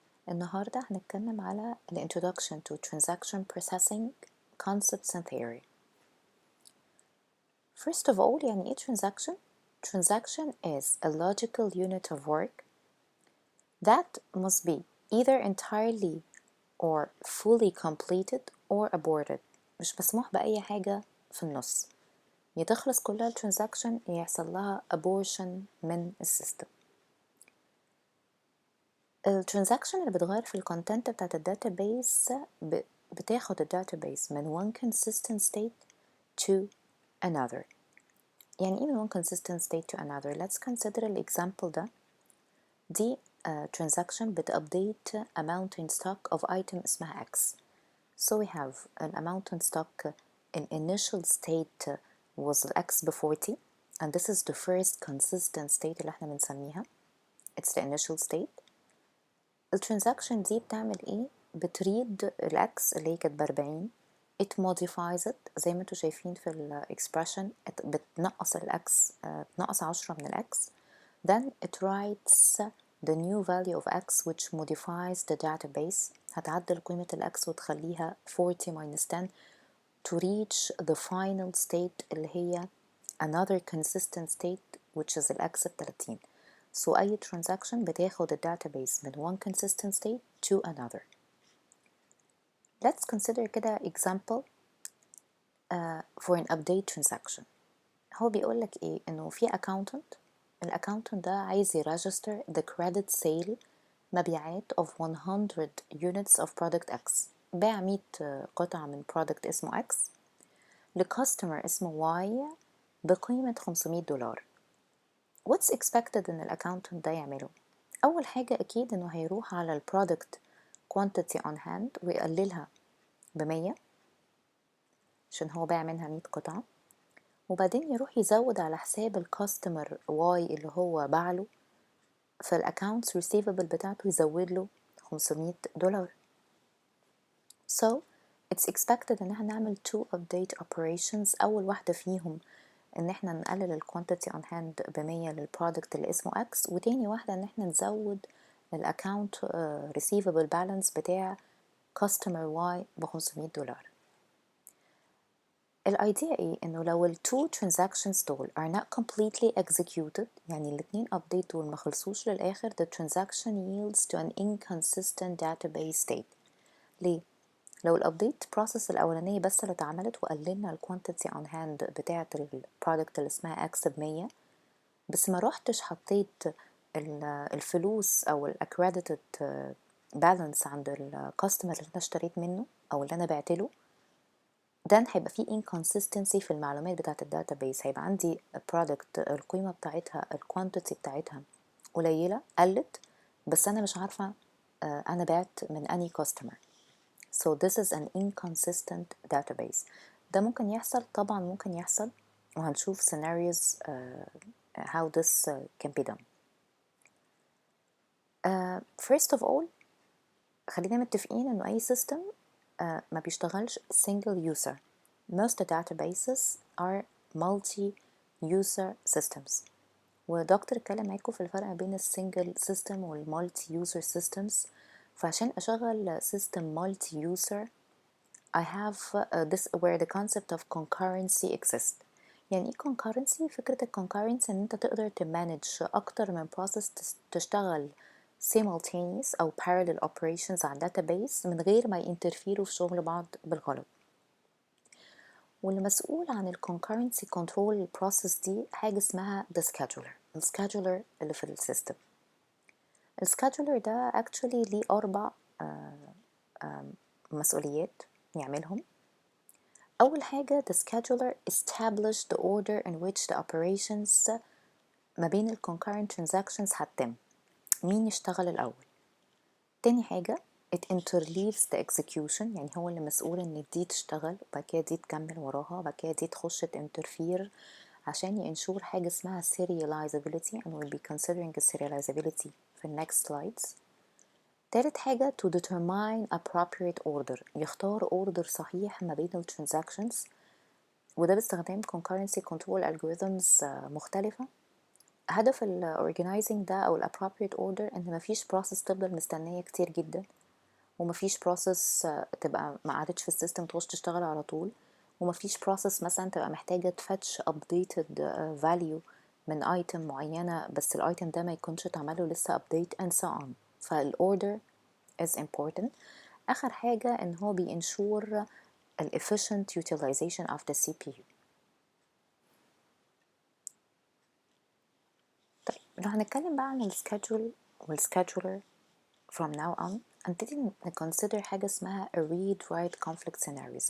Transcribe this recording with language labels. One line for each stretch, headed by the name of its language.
Arabic: النهاردة هنتكلم على
English: the introduction to transaction processing concepts and theory. First of all,
Arabic: يعني إيه
English: transaction? Transaction is a logical unit of work that must be either entirely or fully completed or aborted.
Arabic: مش مسموح بأي حاجة في النص، يا تخلص كلها الترانزاكشن يا يحصل لها abortion من السيستم. الترانزاكشن اللي بتغير في الكونتنت بتاعت الداتابيس بتاخد الداتابيس من
English: one consistent state to another.
Arabic: يعني ايه من
English: one consistent state to another؟ Let's consider الexample ده. دي transaction بتupdate amount in stock of item اسمها X. So we have an amount in stock in initial state was X ب40 and this is the first consistent state
Arabic: اللي احنا بنسميها.
English: It's the initial state.
Arabic: الترانزاكشن دي بتعمل ايه؟ بتريد الاكس اللي هي كانت ب40
English: it modifies it
Arabic: زي ما انتوا شايفين في الاكسبريشن بتنقص الاكس بتنقص 10 من الاكس
English: then it writes the new value of x which modifies the database
Arabic: هتعدل قيمة الاكس وتخليها
English: 40 minus 10 to reach the final state
Arabic: اللي هي
English: another consistent state which is
Arabic: الاكس ب30.
English: So أي transaction
Arabic: بتاخد الداتابيس من
English: one consistent state to another. Let's consider كده example for an update transaction.
Arabic: هو بيقولك إيه؟ إنه في
English: accountant الaccountant ده عايز يregister the credit sale مبيعات of 100 units of product X.
Arabic: باع 100 قطعة من product اسمه X لcustomer اسمه Y بقيمة $500. What's expected إن الأكاونتنت ده يعمله؟ أول حاجة أكيد إنه هيروح على البرودكت quantity on hand ويقللها ب100 عشان هو باع منها 100 قطعة، وبعدين يروح يزود على حساب الكاستمر واي اللي هو باعله في الأكاونتس receivable بتاعته يزود له $500.
English: So it's expected
Arabic: إن احنا نعمل
English: two update operations.
Arabic: أول واحدة فيهم ان احنا نقلل الكوانتيتي اون هاند ب100 للبرودكت اللي اسمه اكس، وتاني واحدة ان احنا نزود الاكاونت receivable balance بتاع customer Y ب$500. الايديا ايه؟ انه لو
English: ال two transactions دول are not completely executed
Arabic: يعني الاتنين update دول ما خلصوش للاخر
English: the transaction yields to an inconsistent database state.
Arabic: ليه؟ لو الابديت بروسيس الاولانيه بس اللي اتعملت وقللنا الكوانتيتي اون هاند بتاعه البرودكت اللي اسمها اكس ب100 بس ما روحتش حطيت الفلوس او الاكريديتد بالانس عند الكاستمر اللي انا اشتريت منه او اللي انا بعتله، ده هيبقى فيه inconsistency في المعلومات بتاعه الداتابيس. هيبقى عندي برودكت القيمه بتاعتها الكوانتيتي بتاعتها قليله قلت بس انا مش عارفه انا بعت من اني كاستمر.
English: So this is an inconsistent database.
Arabic: ده ممكن يحصل، طبعا ممكن يحصل وهنشوف scenarios
English: how this can be done. First of all
Arabic: خلينا متفقين انه اي
English: system
Arabic: ما بيشتغلش
English: single user. Most databases are multi-user systems.
Arabic: ودكتور اتكلم معاكم في الفرق بين السنجل سيستم والمالتي يوزر systems. فعشان اشغل
English: system multi user I have this where the concept of concurrency exists.
Arabic: يعني ايه concurrency؟ فكرة concurrency ان انت تقدر تمانج اكتر من process تشتغل simultaneous او parallel operations على database من غير ما ينترفيروا في شغل بعض بالغلط. واللي مسؤول عن ال concurrency control process دي حاجة اسمها the scheduler. السكادولر اللي في السيستم. السكادولر ده actually ليه 4 مسؤوليات يعملهم. أول حاجة
English: the scheduler establish the order in which the operations ما بين ال concurrent transactions
Arabic: هتتم. مين يشتغل الأول؟ تاني حاجة
English: it interleaves the execution
Arabic: يعني هو اللي مسؤول إن دي تشتغل وبعد كده دي تكمل وراها وبعد كده دي تخش تinterfere عشان ينشور حاجة اسمها serializability
English: and we'll be considering the serializability في next slides.
Arabic: تالت حاجة
English: to determine appropriate order
Arabic: يختار order صحيح ما بين ال transactions وده باستخدام concurrency control algorithms مختلفة هدف ال organizing ده أو ال appropriate order إن مفيش process تفضل مستنية كتير جدا، ومفيش process تبقى ما قعدتش في السيستم تخش تشتغل على طول، ومفيش process مثلا تبقى محتاجة تفتش updated value من item معينة بس الايتم ده ما يكونش اتعمله لسه update and so on.
English: فالorder is important.
Arabic: آخر حاجة إن هو بينشور
English: ال efficient utilization of the CPU.
Arabic: طيب لو هنتكلم بقى عن الschedule والscheduler from now on هنبتدي نconsider حاجة اسمها
English: a read-write conflict scenarios.